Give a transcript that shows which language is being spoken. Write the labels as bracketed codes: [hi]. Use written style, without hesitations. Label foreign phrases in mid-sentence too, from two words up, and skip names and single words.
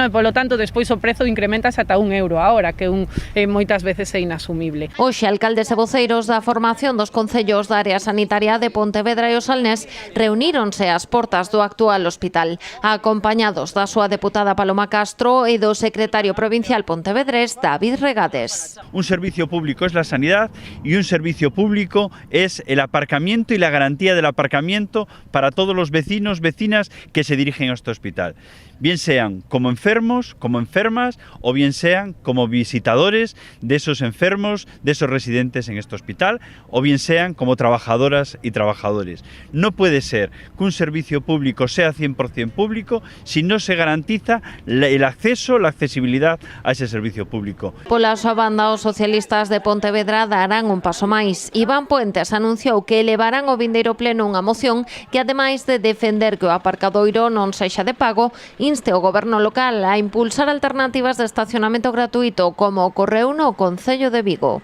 [gl] E polo tanto despois o prezo incrementase ata €1 a hora, que moitas veces é inasumible. Hoxe alcaldes e voceiros da formación dos concellos da área sanitaria de Pontevedra e o Salnés reuníronse ás portas do actual hospital, acompañados da súa deputada Paloma Castro e do secretario provincial pontevedrés David Regades. [es] Un servicio público es la sanidad y un servicio público es el aparcamiento y la garantía del aparcamiento para todos los vecinos, vecinas que se dirigen a este hospital. Bien sean como enfermos, como enfermas, o bien sean como visitadores de esos enfermos, de esos residentes en este hospital, o bien sean como trabajadoras y trabajadores. No puede ser que un servicio público sea 100% público si no se garantiza el acceso, la accesibilidad a ese servicio público. [gl] Pola súa banda, os socialistas de Pontevedra darán un paso máis. Iván Puentes anunciou que elevarán ao vindeiro pleno unha moción que, ademais de defender que o aparcadoiro non sexa de pago, inste o goberno local a impulsar alternativas de estacionamento gratuito, como ocorreu no Concello de Vigo.